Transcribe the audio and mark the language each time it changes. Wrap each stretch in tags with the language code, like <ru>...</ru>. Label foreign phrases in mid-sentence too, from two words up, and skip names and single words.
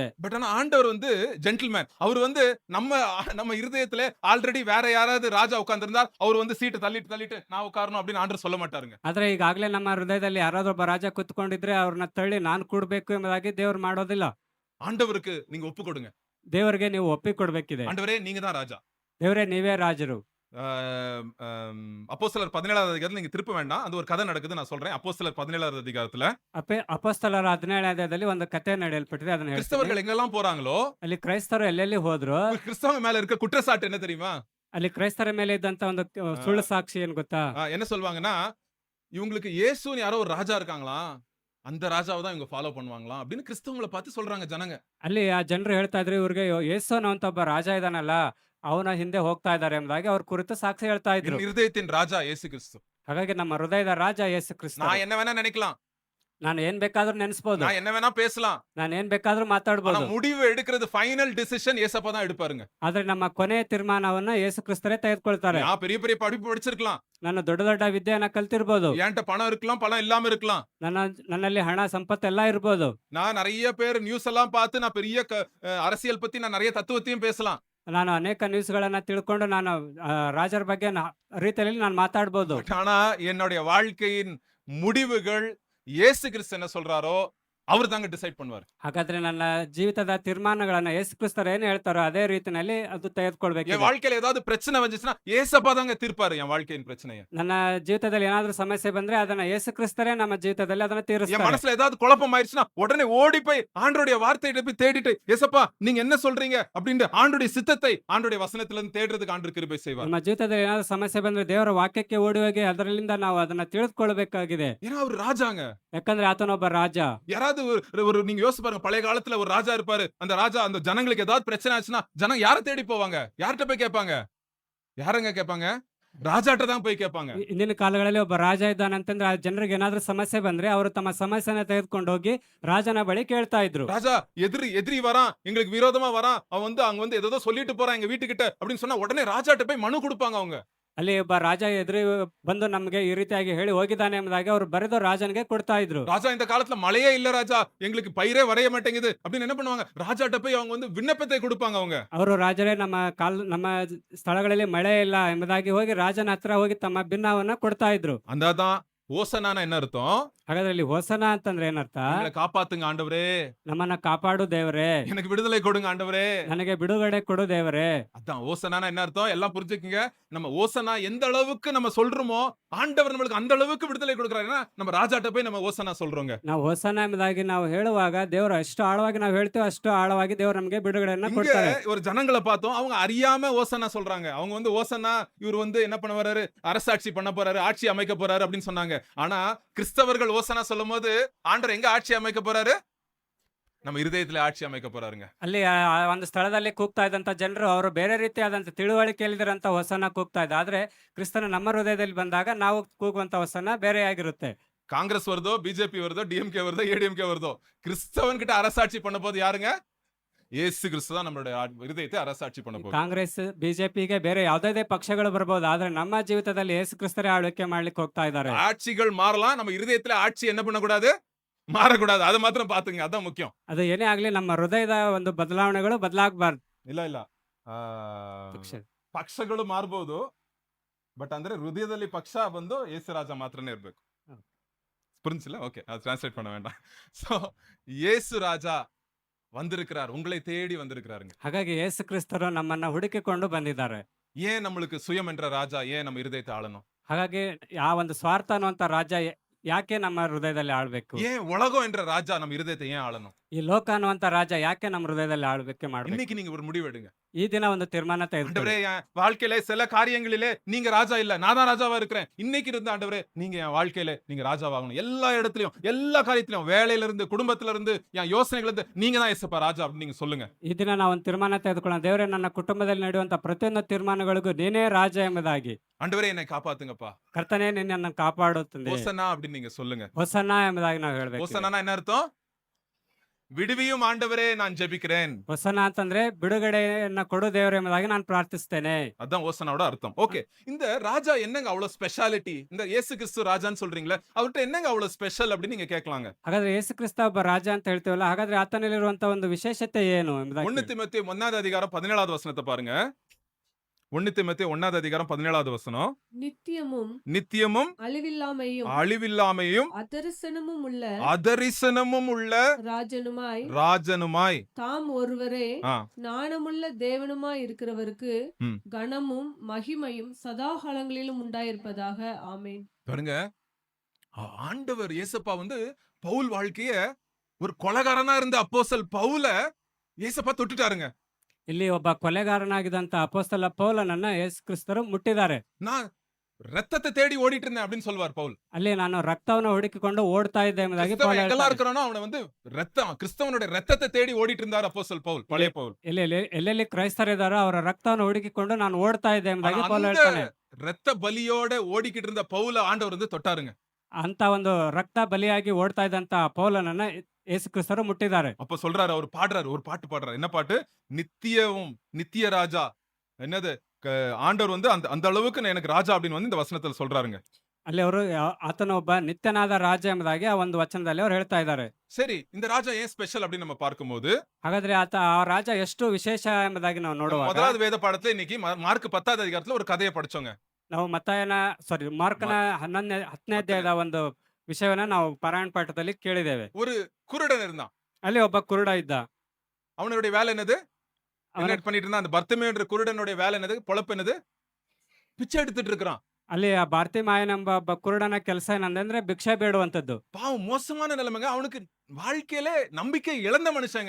<ta>பட் ஆனா ஆண்டவர் வந்து ஜென்டில்மேன். அவர் வந்து நம்ம இருதயத்துல ஆல்ரெடி வேற யாராவது ராஜா உட்கார்ந்திருந்தா அவர் வந்து சீட்டு தள்ளிட்டு நான் உட்காரணும் அப்படின்னு ஆண்டவர் சொல்ல மாட்டாருங்க.</ta> <kn>ಆದ್ರೆ ಈಗಾಗಲೇ ನಮ್ಮ ಹೃದಯದಲ್ಲಿ ಯಾರಾದ್ರೂ ಒಬ್ಬ ರಾಜ ಕುತ್ಕೊಂಡಿದ್ರೆ ಅವ್ರನ್ನ ತಳ್ಳಿ ನಾನು ಕೂಡ್ಬೇಕು ಎಂಬುದಾಗಿ ದೇವ್ರು ಮಾಡೋದಿಲ್ಲ.</kn> <ta>ஆண்டவருக்கு நீங்க ஒப்பு கொடுங்க.</ta> <kn>ದೇವರಿಗೆ ನೀವು ಒಪ್ಪಿ ಕೊಡ್ಬೇಕಿದೆ.</kn> <ta>ஆண்டவரே நீங்க தான் ராஜா.</ta> <kn>ದೇವರೇ ನೀವೇ ರಾಜರು.</kn> <ta>அப்போஸ்தலர் 17வது அதிகாரத்துல நீங்க திருப்ப வேண்டாம், அது ஒரு கதை நடக்குது, நான் சொல்றேன். அப்போஸ்தலர் 17வது அதிகாரத்துல</ta> <kn>ಅಪೊಸ್ತಲರ 17ನೇ ಅಧ್ಯಾಯದಲ್ಲಿ ಒಂದು ಕಥೆ ನಡೆಯಲ್ಪಟ್ಟಿದೆ, ಅದನ್ನ ಹೇಳ್ತೀನಿ.</kn> <ta>கிறிஸ்தவர்கள் எங்கெல்லாம் போறாங்களோ</ta> <kn>ಅಲ್ಲಿ ಕ್ರೈಸ್ತರು ಎಲ್ಲೆಲ್ಲಿ ಹೋದ್ರು</kn> <ta>கிறிஸ்தவங்க மேல இருக்க குற்றச்சாட்டு என்ன தெரியுமா?</ta> <kn>ಅಲ್ಲಿ ಕ್ರೈಸ್ತರ ಮೇಲೆ ಇದ್ದಂತ ಒಂದು ಸುಳ್ಳು ಸಾಕ್ಷಿ ಏನ್ ಗೊತ್ತಾ?</kn> <ta>என்ன சொல்வாங்கன்னா, இவங்களுக்கு இயேசுன்னு யாரோ ஒரு ராஜா இருக்காங்களா, அந்த ராஜாவை தான் இவங்க ஃபாலோ பண்ணுவாங்களா அப்படின்னு கிறிஸ்தவங்களை பார்த்து சொல்றாங்க ஜனங்க.</ta> <kn>ಅಲ್ಲಿ ಆ ಜನರು ಹೇಳ್ತಾ ಇದ್ರು, ಇವ್ರಿಗೆ ಯೇಸು ಅನ್ನುವಂತ ಒಬ್ಬ ರಾಜ ಇದಾನಲ್ಲ ಅವನ ಹಿಂದೆ ಹೋಗ್ತಾ ಇದ್ದಾರೆ ಎಂಬುದಾಗಿ ಅವ್ರ ಕುರಿತು ಸಾಕ್ಷಿ ಹೇಳ್ತಾ ಇದ್ರು.</kn> <ta>என் இருதயத்தின் ராஜா இயேசு கிறிஸ்து.</ta> <kn>ಹಾಗಾಗಿ ನಮ್ಮ ಹೃದಯದ ರಾಜ ಯೇಸು ಕ್ರಿಸ್ತ.</kn> <ta>நான் என்ன வேணா நினைக்கலாம்,</ta> <kn>ನಾನು ಏನ್ ಬೇಕಾದ್ರೂ ನೆನೆಸ್ಬೋದು,</kn> <ta>நான் என்ன வேணா பேசலாம்,</ta> <kn>ನಾನು ಏನ್ ಬೇಕಾದ್ರೂ</kn> <ta>ஆனா</ta> <kn>ಮಾತಾಡ್ಬೋದು.</kn> <ta>முடிவு எடுக்கிறது</ta> <en>final decision</en> <ta>ஏசப்பா தான் எடுப்பாருங்க.</ta> <kn>ಆದ್ರೆ ನಮ್ಮ ಕೊನೆಯ ತೀರ್ಮಾನವನ್ನ ಯೇಸು ಕ್ರಿಸ್ತರೇ ತೆಗೆದುಕೊಳ್ತಾರೆ.</kn> <ta>நான் பெரிய பெரிய படிப்பு படிச்சிருக்கலாம்,</ta> <kn>ನಾನು ದೊಡ್ಡ ದೊಡ್ಡ ವಿದ್ಯೆಯನ್ನ ಕಲ್ತಿರ್ಬೋದು,</kn> <ta>என்கிட்ட பணம் இருக்கலாம், பணம் இல்லாம இருக்கலாம்,</ta> <kn>ನನ್ನಲ್ಲಿ ಹಣ ಸಂಪತ್ತೆಲ್ಲ ಇರ್ಬೋದು,</kn> <ta>நான் நிறைய பேர் நியூஸ் எல்லாம் பார்த்து நான் பெரிய அரசியல் பத்தி நான் நிறைய தத்துவத்தையும் பேசலாம்,</ta> <kn>ನಾನು ಅನೇಕ ನ್ಯೂಸ್ಗಳನ್ನ ತಿಳ್ಕೊಂಡು ನಾನು ರಾಜರ ಬಗ್ಗೆ ರೀತಿಯಲ್ಲಿ ನಾನು ಮಾತಾಡ್ಬೋದು.</kn> <ta>ஆனா என்னுடைய வாழ்க்கையின் முடிவுகள் இயேசு கிறிஸ்து என்ன சொல்றாரோ அவர் தாங்க டிசைட் பண்ணுவார்.</ta> <kn>ಹಾಗಾದ್ರೆ ನನ್ನ ಜೀವಿತದ ತೀರ್ಮಾನಗಳನ್ನ ಯೇಸು ಕ್ರಿಸ್ತರು ಏನ್ ಹೇಳ್ತಾರೋ ಅದೇ ರೀತಿನಲ್ಲಿ ಅದು</kn> <ta>என்</ta> <kn>ತೆಗೆದುಕೊಳ್ಬೇಕು.</kn> <ta>வாழ்க்கையில ஏதாவது பிரச்சனை வந்துச்சுன்னா ஏசப்பா தாங்க தீர்ப்பாரு என் வாழ்க்கையின் பிரச்சனையை.</ta> <kn>ನನ್ನ ಜೀವಿತದಲ್ಲಿ ಏನಾದ್ರೂ ಸಮಸ್ಯೆ ಬಂದ್ರೆ ಅದನ್ನ ಯೇಸು ಕ್ರಿಸ್ತರೇ ನಮ್ಮ ಜೀವಿತದಲ್ಲಿ ಅದನ್ನ</kn> <ta>என்</ta> <kn>ತೀರಿಸ್ತಾರೆ.</kn> <ta>மனசுல ஏதாவது குழப்பம் ஆயிடுச்சுன்னா உடனே ஓடி போய் ஆண்டோடைய வார்த்தையிட்ட போய் தேடிட்டு, ஏசப்பா நீங்க என்ன சொல்றீங்க அப்படின்னு ஆண்டோடைய சித்தத்தை ஆண்டோடைய வசனத்துல இருந்து தேடுறதுக்கு ஆண்டு கிருபை செய்வார்.</ta> <kn>ನಮ್ಮ ಜೀವಿತದಲ್ಲಿ ಏನಾದ್ರೂ ಸಮಸ್ಯೆ ಬಂದ್ರೆ ದೇವರ ವಾಕ್ಯಕ್ಕೆ ಓಡಿ ಹೋಗಿ ಅದರಿಂದ ನಾವು ಅದನ್ನ ತಿಳಿದುಕೊಳ್ಬೇಕಾಗಿದೆ.</kn> <ta>ஏன்னா அவர் ராஜாங்க.</ta> <kn>ಯಾಕಂದ್ರೆ ಆತನೊಬ್ಬ ರಾಜ.</kn> <ta>யாராவது ஒரு நீங்க யோசிச்சு பாருங்க, பழைய காலத்துல ஒரு ராஜா இருப்பாரு, அந்த ராஜா அந்த ஜனங்களுக்கு ஏதாவது பிரச்சனை ஆச்சுன்னா ஜனங்க யாரை தேடி போவாங்க, யார்கிட்ட போய் கேட்பாங்க, யாரங்க கேட்பாங்க, ராஜாட்ட தான் போய் கேட்பாங்க.</ta> <kn>ಇಂದಿನ ಕಾಲಗಳಲ್ಲಿ ಒಬ್ಬ ರಾಜ ಇದ್ದಾನಂತಂದ್ರೆ ಆ ಜನರಿಗೆ ಏನಾದ್ರೂ ಸಮಸ್ಯೆ ಬಂದ್ರೆ ಅವರು ತಮ್ಮ ಸಮಸ್ಯೆನ ತೆಗೆದುಕೊಂಡು ಹೋಗಿ ರಾಜನ ಬಳಿ ಕೇಳ್ತಾ ಇದ್ರು.</kn> <ta>ராஜா எதிரி வரான், எங்களுக்கு விரோதமா வரான், அவன் வந்து அங்க வந்து ஏதோ சொல்லிட்டு போறான் எங்க வீட்டுக்கிட்ட அப்படின்னு சொன்னா உடனே ராஜாட்ட போய் மனு கொடுப்பாங்க அவங்க.</ta> <kn>ಅಲ್ಲಿ ಒಬ್ಬ ರಾಜ ಎದುರು ಬಂದು ನಮ್ಗೆ ಈ ರೀತಿಯಾಗಿ ಹೇಳಿ ಹೋಗಿದ್ದಾನೆ ಎಂಬುದಾಗಿ ಅವರು ಬರೆದು ರಾಜನಿಗೆ ಕೊಡ್ತಾ ಇದ್ರು.</kn> <ta>ராஜா இந்த காலத்துல மழையே இல்ல ராஜா, எங்களுக்கு பயிரே வரைய மாட்டேங்குது அப்படின்னு என்ன பண்ணுவாங்க, ராஜாட்ட போய் அவங்க வந்து விண்ணப்பத்தை கொடுப்பாங்க அவங்க.</ta> <kn>ಅವರು ರಾಜರೇ ನಮ್ಮ ಸ್ಥಳಗಳಲ್ಲಿ ಮಳೆ ಇಲ್ಲ ಎಂಬುದಾಗಿ ಹೋಗಿ ರಾಜನ ಹತ್ರ ಹೋಗಿ ತಮ್ಮ ಭಿನ್ನವನ್ನ ಕೊಡ್ತಾ ಇದ್ರು.</kn> <ta>அந்தாதான் ஓசனானா என்ன அர்த்தம்?</ta> <kn>ಹಾಗಾದ್ರೆ ಇಲ್ಲಿ ಹೋಸನ ಅಂತಂದ್ರೆ ಏನರ್ಥ?</kn> <ta>எங்களை காப்பாத்துங்க ஆண்டவரே,</ta> <kn>ನಮ್ಮನ್ನ ಕಾಪಾಡು ದೇವರೇ,</kn> <ta>எனக்கு விடுதலை கொடுங்க ஆண்டவரே.</ta> <kn>ನನಗೆ ಬಿಡುಗಡೆ ಕೊಡು ದೇವರೇ.</kn> <ta>அதான் ஓசனானா என்ன அர்த்தம்? எல்லாம் புரிஞ்சுக்குங்க. நம்ம ஓசனா எந்த அளவுக்கு நம்ம சொல்றோமோ ஆண்டவர் நம்மளுக்கு அந்த அளவுக்கு விடுதலை கொடுக்குறாரு. ஏன்னா நம்ம ராஜாட்ட போய் நம்ம ஓசனா சொல்றோங்க.</ta> <kn>ನಾವು ಹೋಸನ ಎಂಬುದಾಗಿ ನಾವು ಹೇಳುವಾಗ ದೇವರು ಎಷ್ಟು ಆಳವಾಗಿ ನಾವು ಹೇಳ್ತೀವಿ ಅಷ್ಟು ಆಳವಾಗಿ ದೇವರು ನಮಗೆ ಬಿಡುಗಡೆಯನ್ನ</kn> <ta>இங்க</ta> <kn>ಕೊಡ್ತಾರೆ.</kn> <ta>ஒரு ஜனங்களை பார்த்தோம். அவங்க அறியாம ஓசனா சொல்றாங்க. அவங்க வந்து ஓசனா இவர் வந்து என்ன பண்ண வராரு? அரசாட்சி பண்ண போறாரு, ஆட்சி அமைக்க போறாரு அப்படின்னு சொன்னாங்க. ஆனா கிறிஸ்தவர்கள் ஓசனா சொல்லும்போது ஆண்டவர் எங்க ஆட்சி அமைக்க போறாரு? நம்ம இருதயத்துல ஆட்சி அமைக்க போறாருங்க.</ta> <kn>ಅಲ್ಲಿ ಆ ಒಂದು ಸ್ಥಳದಲ್ಲಿ ಕೂಗ್ತಾ ಇದ್ದಂತ ಜನರು ಅವರು ಬೇರೆ ರೀತಿಯಾದಂತ ತಿಳುವಳಿಕೆಯಲ್ಲಿದ್ರಂತ ಹೊಸನ ಕೂಗ್ತಾ ಇದ್ದ. ಆದ್ರೆ ಕ್ರಿಸ್ತನ ನಮ್ಮ ಹೃದಯದಲ್ಲಿ ಬಂದಾಗ ನಾವು ಕೂಗುವಂತ ಹೊಸನ ಬೇರೆಯಾಗಿರುತ್ತೆ.</kn> <ta>காங்கிரஸ் வருதோ, பிஜேபி வருதோ, டிஎம்கே வருதோ, ஏடிஎம்கே வருதோ, கிறிஸ்தவன் கிட்ட அரசாட்சி பண்ண போது யாருங்க? இயேசு கிறிஸ்து தான் நம்மளுடைய இருதயத்தை அரசாட்சி பண்ண போகுது.</ta> <kn>ಕಾಂಗ್ರೆಸ್ ಬಿಜೆಪಿಗೆ ಬೇರೆ ಯಾವುದೇ ಪಕ್ಷಗಳು ಬರಬಹುದು, ಆದ್ರೆ ನಮ್ಮ ಜೀವಿತದಲ್ಲಿ ಯೇಸು ಕ್ರಿಸ್ತರೇ ಆಳ್ವಿಕೆ ಮಾಡ್ಲಿಕ್ಕೆ ಹೋಗ್ತಾ ಇದ್ದಾರೆ.</kn> <ta>ஆட்சிகள் மாறலாம், நம்ம இருதயத்துல ஆட்சி என்ன பண்ணக்கூடாது? மாறக்கூடாது. அது மாத்திரம் பாத்துங்க, அதான் முக்கியம்.</ta> <kn>ಅದು ಏನೇ ಆಗ್ಲಿ ನಮ್ಮ ಹೃದಯದ ಒಂದು ಬದಲಾವಣೆಗಳು ಬದಲಾಗಬಾರ್ದು. ಇಲ್ಲ ಪಕ್ಷಗಳು ಮಾರ್ಬೋದು, ಬಟ್ ಅಂದ್ರೆ ಹೃದಯದಲ್ಲಿ ಪಕ್ಷ ಬಂದು ಯೇಸು ರಾಜ ಮಾತ್ರನೇ ಇರ್ಬೇಕು.</kn> <ta>புரிஞ்சுல? ஓகே, அது டிரான்ஸ்லேட் பண்ண வேண்டாம். சோ இயேசு ராஜா வந்திருக்கிறார், உங்களை தேடி வந்திருக்கிறாருங்க.</ta> <kn>ಹಾಗಾಗಿ ಯೇಸು ಕ್ರಿಸ್ತರು ನಮ್ಮನ್ನ ಹುಡುಕಿಕೊಂಡು ಬಂದಿದ್ದಾರೆ.</kn> <ta>ஏன் நம்மளுக்கு சுயம் என்ற ராஜா ஏன் நம்ம இருதயத்தை ஆளணும்?</ta> <kn>ಹಾಗಾಗಿ ಆ ಒಂದು ಸ್ವಾರ್ಥ ಅನ್ನುವಂತ ರಾಜ್ಯ ಯಾಕೆ ನಮ್ಮ ಹೃದಯದಲ್ಲಿ ಆಳ್ಬೇಕು?</kn> <ta>ஏன் உலகம் என்ற ராஜா நம்ம இருதயத்தை ஏன் ஆளணும்?</ta> <kn>ಈ ಲೋಕ ಅನ್ನುವಂತ ರಾಜ್ಯ ಯಾಕೆ ನಮ್ಮ ಹೃದಯದಲ್ಲಿ ಆಳ್ವಿಕೆ ಮಾಡ್ಬೇಕು?</kn> <ta>இன்னைக்கு நீங்க ஒரு முடிவு எடுங்க.</ta> <kn>ಈ ದಿನ ಒಂದು ತೀರ್ಮಾನ ತೆಗೆದುಕೊಳ್ಳಿ.</kn> <ta>ஆண்டவரே, என் வாழ்க்கையில சில காரியங்களிலே நீங்க ராஜா இல்ல, நான் தான் ராஜாவா இருக்கிறேன். இன்னைக்கு இருந்து ஆண்டவரே, நீங்க என் வாழ்க்கையில நீங்க ராஜாவாகணும். எல்லா இடத்துலயும், எல்லா காரியத்திலும், வேலையில இருந்து, குடும்பத்துல இருந்து, என் யோசனைகள் இருந்து நீங்க தான் ஏசப்பா ராஜா அப்படின்னு நீங்க சொல்லுங்க.</ta> <kn>ಈ ದಿನ ನಾವು ಒಂದು ತೀರ್ಮಾನ ತೆಗೆದುಕೊಳ್ಳೋಣ. ದೇವರೇ, ನನ್ನ ಕುಟುಂಬದಲ್ಲಿ ನಡೆಯುವಂತ ಪ್ರತಿಯೊಂದು ತೀರ್ಮಾನಗಳಿಗೂ ನೀನೇ ರಾಜ ಎಂಬುದಾಗಿ.</kn> <ta>ஆண்டவரே, என்னை காப்பாத்துங்கப்பா.</ta> <kn>ಕರ್ತನೇ, ನಿನ್ನನ್ನು ಕಾಪಾಡುತ್ತದೆ.</kn> <ta>ஓசன்னா அப்படின்னு நீங்க சொல்லுங்க.</ta> <kn>ಹೊಸನ ಎಂಬುದಾಗಿ ನಾವು ಹೇಳ್ಬೇಕು.</kn> <ta>ஓசன்னா என்ன அர்த்தம்? விடுவியும் ஆண்டவரே, நான் ஜெபிக்கிறேன்.</ta> <kn>ಹೊಸನ ಅಂತಂದ್ರೆ ಬಿಡುಗಡೆಯನ್ನ ಕೊಡು ದೇವರೇ ಎಂಬುದಾಗಿ ನಾನು ಪ್ರಾರ್ಥಿಸ್ತೇನೆ.</kn> <ta>அதான் ஓசனாவோட அர்த்தம். ஓகே, இந்த ராஜா என்னங்க அவ்வளவு ஸ்பெஷாலிட்டி? இந்த இயேசு கிறிஸ்து ராஜான்னு சொல்றீங்களே, அவர்கிட்ட என்னங்க அவ்வளவு ஸ்பெஷல் அப்படின்னு நீங்க கேட்கலாங்க.</ta> <kn>ಹಾಗಾದ್ರೆ ಯೇಸು ಕ್ರಿಸ್ತ ಒಬ್ಬ ರಾಜ ಅಂತ ಹೇಳ್ತೀವಲ್ಲ, ಹಾಗಾದ್ರೆ ಆತನಲ್ಲಿರುವಂತ ಒಂದು ವಿಶೇಷತೆ ಏನು ಎಂಬುದಾಗಿ</kn> <ta>1 தீமோத்தேயு 1வது அதிகாரம் 17வது வசனத்தை பாருங்க. 1 தீமோத்தேயு 1வது அதிகாரம் 17வது வசனம். நித்தியமும் அழிவில்லாமையும் அதரிசனமும் உள்ள ராஜனுமாய் தாம் ஒருவரே ஞானமுள்ள தேவனுமாய் இருக்கிறவருக்கு கனமும் மகிமையும் சதாகாலங்களிலும் உண்டாயிருப்பதாக. ஆமென். பாருங்க, ஆண்டவர் இயேசப்பா வந்து பவுல் வாழ்க்கைய ஒரு கொலைகாரனா இருந்த அப்போஸ்தலன் பவுல இயேசப்பா தொட்டுட்டாருங்க.</ta> <kn>ಇಲ್ಲಿ ಒಬ್ಬ ಕೊಲೆಗಾರನಾಗಿದ್ದಂತ ಅಪೊಸ್ತಲ ಪೌಲನನ್ನ ಯೇಸು ಕ್ರಿಸ್ತರು ಮುಟ್ಟಿದ್ದಾರೆ.</kn> <ta>நான் ரத்தத்தை தேடி ஓடிட்டு இருந்தேன் அப்படின்னு சொல்வார் பவுல்.</ta> <kn>ಅಲ್ಲಿ ನಾನು ರಕ್ತವನ್ನು ಹುಡುಕಿಕೊಂಡು ಓಡ್ತಾ ಇದ್ದೆ ಎಂಬುದಾಗಿ ಪೌಲ</kn> <ta>எல்லாம்</ta> <kn>ಹೇಳ್ತಾರೆ.</kn> <ta>இருக்கிறானோ அவனை வந்து கிறிஸ்தவனுடைய ரத்தத்தை தேடி ஓடிட்டு இருந்தார் அப்போஸ்தலன் பவுல், பழைய பவுல்.</ta> <kn>ಎಲ್ಲೆಲ್ಲಿ ಕ್ರೈಸ್ತರಿದ್ದಾರೋ ಅವರ ರಕ್ತವನ್ನು ಹುಡುಕಿಕೊಂಡು ನಾನು ಓಡ್ತಾ ಇದ್ದೆ ಎಂಬುದಾಗಿ ಪೌಲ ಹೇಳ್ತಾನೆ.</kn> <ta>ரத்த பலியோட ஓடிக்கிட்டு இருந்த பவுல ஆண்டவர் வந்து தொட்டாருங்க.</ta> <kn>ಅಂತ ಒಂದು ರಕ್ತ ಬಲಿಯಾಗಿ ಓಡ್ತಾ ಇದ್ದಂತ ಪೌಲನನ್ನ ಯೇಸು ಕ್ರಿಸ್ತರು ಮುಟ್ಟಿದ್ದಾರೆ.</kn> <ta>அப்ப சொல்றாரு, அவர் பாடுறாரு, ஒரு பாட்டு பாடுறாரு. என்ன பாட்டு? நித்திய ராஜா. என்னது? ஆண்டவர் வந்து அந்த அளவுக்கு எனக்கு ராஜா அப்படின்னு வந்து இந்த வசனத்துல சொல்றாருங்க.</ta> <kn>ಅಲ್ಲಿ ಅವರು ಆತನ ಒಬ್ಬ ನಿತ್ಯನಾದ ರಾಜ ಎಂಬುದಾಗಿ ಆ ಒಂದು ವಚನದಲ್ಲಿ ಅವರು ಹೇಳ್ತಾ ಇದ್ದಾರೆ.</kn> <ta>சரி, இந்த ராஜா ஏன் ஸ்பெஷல் அப்படின்னு நம்ம பார்க்கும்போது,</ta> <kn>ಹಾಗಾದ್ರೆ ಆ ರಾಜ ಎಷ್ಟು ವಿಶೇಷ ಎಂಬುದಾಗಿ ನಾವು ನೋಡುವಾಗ,</kn> <ta>முதலாவது வேத பாடத்துல இன்னைக்கு மார்க் 10வது அதிகாரத்துல ஒரு கதையை படிச்சோங்க.</ta> <kn>ನಾವು ಮಾರ್ಕನ 10ನೇ ಅಧ್ಯಾಯದ ಒಂದು ವಿಷಯವನ್ನ ನಾವು ಪಾರಾಯಣ ಪಾಠದಲ್ಲಿ ಕೇಳಿದ್ದೇವೆ.</kn> <ta>ஒரு குருடன் இருந்தான்.</ta> <kn>ಅಲ್ಲಿ ಒಬ್ಬ ಕುರುಡ ಇದ್ದ.</kn> <ta>அவனுடைய வேலை என்னது? என்ன பண்ணிட்டு இருந்தான்? அந்த பர்த்திமேயுன்ற குருடனுடைய வேலை என்னது? பொழப்பு என்னது? பிச்சை எடுத்துட்டு இருக்கான்.</ta> <kn>ಅಲ್ಲಿ ಆ ಬಾರ್ತಿಮಾಯನ ಎಂಬ ಒಬ್ಬ ಕುರುಡನ ಕೆಲಸ ಏನಂದ್ರೆ ಭಿಕ್ಷೆ ಬೇಡುವಂತದ್ದು.</kn> <ta>பாவம், மோசமான நிலைமைங்க. அவனுக்கு வாழ்க்கையில நம்பிக்கை இழந்த மனுஷங்க.</ta>